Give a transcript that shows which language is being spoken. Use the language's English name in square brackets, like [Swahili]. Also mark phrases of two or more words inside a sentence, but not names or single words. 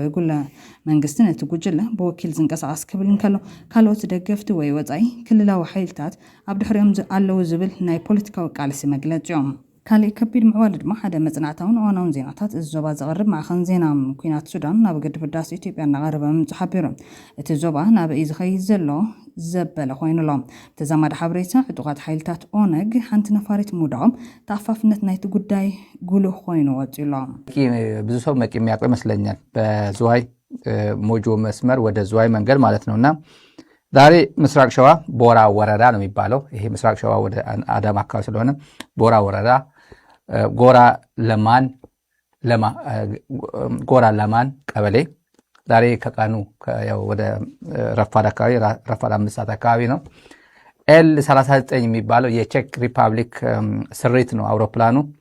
[Tigrinya] ይጉለ መንግስቲ ነቲ ጉጅለ ብወኪል ዝንቀሳቐስ ክብል እንከሎ ካልኦት ደገፍቲ ወይ ወጻኢ ክልላዊ ሓይልታት ኣብ ድሕሪኦም ኣለዉ ዝብል ናይ ፖለቲካዊ ቃልሲ መግለፂኦም ካልእ ከቢድ ምዕባለ ድማ ሓደ መጽናዕታውን እዋናውን ዜናታት እዚ ዞባ ዘቕርብ ማዕኸን ዜና ኩናት ሱዳን ናብ ግድብ ህዳሴ ኢትዮጵያ እናቐረበ ምንጩ ሓቢሩ እቲ ዞባ ናብ እዩ ዝኸይድ ዘሎ ዘበለ ኮይኑሎ ተዛማዲ ሓበሬታ ዕጡቃት ሓይልታት ኦነግ ሓንቲ ነፋሪት ሙዳኦም ተኣፋፍነት ናይቲ ጉዳይ ጉልህ ኮይኑ ወፂሎ [Amharic] ብዙ ሰው መቂ የሚያውቀው ይመስለኛል በዝዋይ ሞጆ መስመር ወደ ዝዋይ መንገድ ማለት ነውና ዛሬ ምስራቅ ሸዋ ቦራ ወረዳ ነው የሚባለው ይሄ ምስራቅ ሸዋ ወደ አዳማ አካባቢ ስለሆነ ቦራ ወረዳ ጎራ ለማን ቀበሌ ዛሬ ከቀኑ ያው ወደ ረፋድ 5 ሰዓት አካባቢ ነው ኤል39 የሚባለው የቼክ ሪፐብሊክ ስሪት ነው አውሮፕላኑ